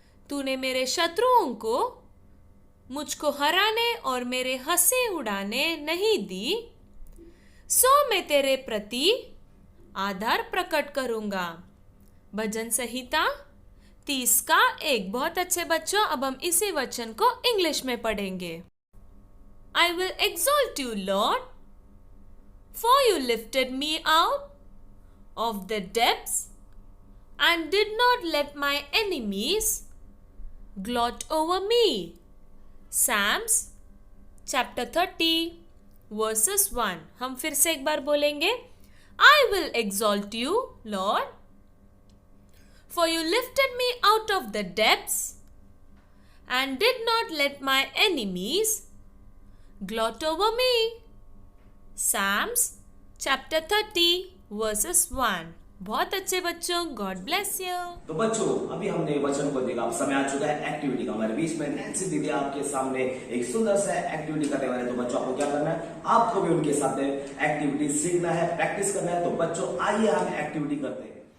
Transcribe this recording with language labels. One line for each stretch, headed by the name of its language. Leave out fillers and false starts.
Hindi: तूने मेरे शत्रुओं को मुझको हराने और मेरे हंसी उड़ाने नहीं दी। सो मैं तेरे प्रति आदर प्रकट करूंगा। भजन संहिता 30:1। बहुत अच्छे बच्चों, अब हम इसी वचन को इंग्लिश में पढ़ेंगे।
English: I will exalt you, Lord, for you lifted me out of the depths and did not let my enemies gloat over me. Psalms chapter 30 verses 1।
Hindi: हम फिर से एक बार बोलेंगे।
English: I will exalt you, Lord, for you lifted me out of the depths and did not let my enemies gloat over me. Psalms chapter 30 verses 1।
Hindi: बहुत अच्छे बच्चों,
English: God bless you.
Hindi: तो बच्चों, अभी हमने वचन को देखा। अब समय आ चुका है एक्टिविटी का। हमारे बीच में नैन्सी दीदी आपके सामने एक सुंदर सा एक्टिविटी करने वाले। तो बच्चों, आपको क्या करना है? आपको भी उनके साथ एक्टिविटी सीखना है, प्रैक्टिस करना है। तो बच्चों, आइए हम एक्टिविटी करते हैं।